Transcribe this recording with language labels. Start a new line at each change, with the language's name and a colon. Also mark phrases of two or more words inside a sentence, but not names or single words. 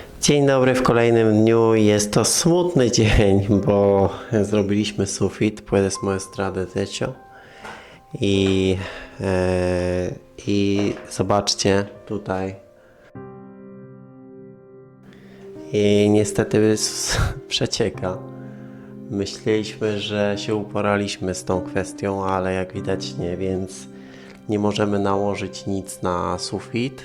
Polish: Dzień dobry w kolejnym dniu. Jest to smutny dzień, bo zrobiliśmy sufit,
Spanish: puedes mostrar de techo
Polish: i zobaczcie tutaj. I niestety przecieka. Myśleliśmy, że się uporaliśmy z tą kwestią, ale jak widać nie, więc nie możemy nałożyć nic na sufit.